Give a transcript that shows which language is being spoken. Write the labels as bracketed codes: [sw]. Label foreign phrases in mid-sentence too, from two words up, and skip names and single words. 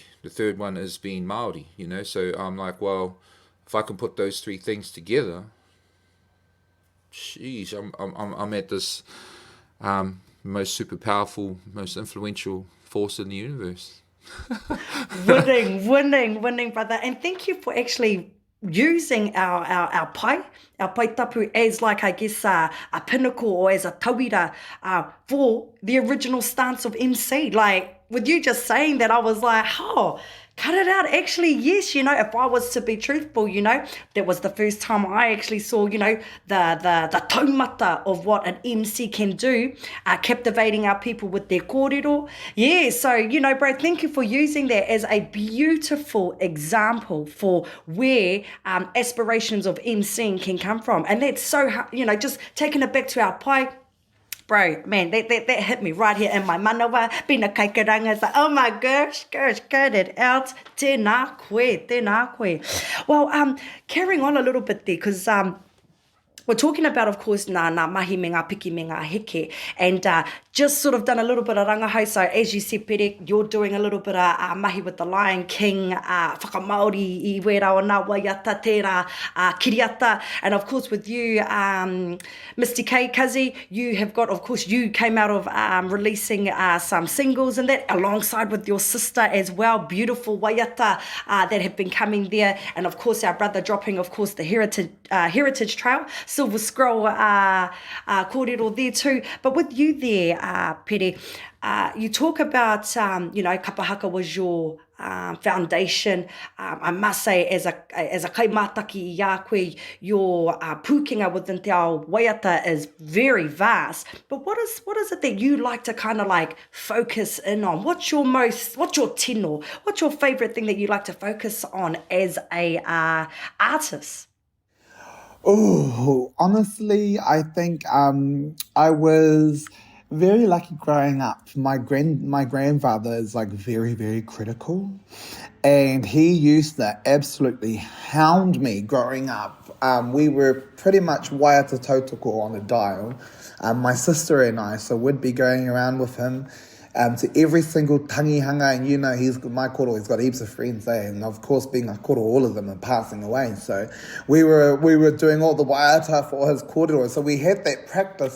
[en] The third one is being Māori. So I'm like, well, if I can put those three things together, geez, I'm at this. Most super powerful, most influential force in the universe. winning, brother. And thank you for actually using our [mi] pai tapu [en] as like, I guess, a pinnacle or as a tauira for the original stance of MC. Like, with you just saying that, I was like, oh, cut it out. Actually, yes, if I was to be truthful, that was the first time I actually saw, the taumata of what an MC can do, captivating our people with their kōrero. Yeah, so, bro, thank you for using that as a beautiful example for where aspirations of MCing can come from. And that's so, just taking it back to our pai bro, man, that hit me right here in my manawa. [mi] Pina kaikaranga, [en] it's like, oh my gosh, got it out. [mi] Tēnā koe. [en] Well, carrying on a little bit there, because we're talking about, of course, [mi] ngā mahi me ngā piki me ngā heke, [en] and just sort of done a little bit of rangahau. So as you said, Pere, you're doing a little bit of mahi with the Lion King, [mi] whakamaori I wera o nā waiata, tērā kiriata, [en] and of course with you, Mistee K, Kazi, you have got, of course, you came out of releasing some singles and that, alongside with your sister as well, beautiful waiata that have been coming there, and of course our brother dropping, of course, the Heritage Trail, Silver Scroll kōrero there too. But with you there, Pere, you talk about, kapahaka was your foundation. I must say, as a [mi] kaimataki I a koe, [en] your pūkenga within [mi] te ao waiata [en] is very vast. But what is it that you like to kind of like focus in on? What's your tino? What's your favourite thing that you like to focus on as a artist? Oh, honestly, I think I was very lucky growing up. My grandfather is like very, very critical, and he used to absolutely hound me growing up. We were pretty much [mi] waiata tautoko [en] on a dial, my sister and I, so we'd be going around with him to every single tangihanga, and my koro, he's got heaps of friends, and of course being a koro, all of them are passing away, so we were doing all the waiata for his kōrero, so we had that practice.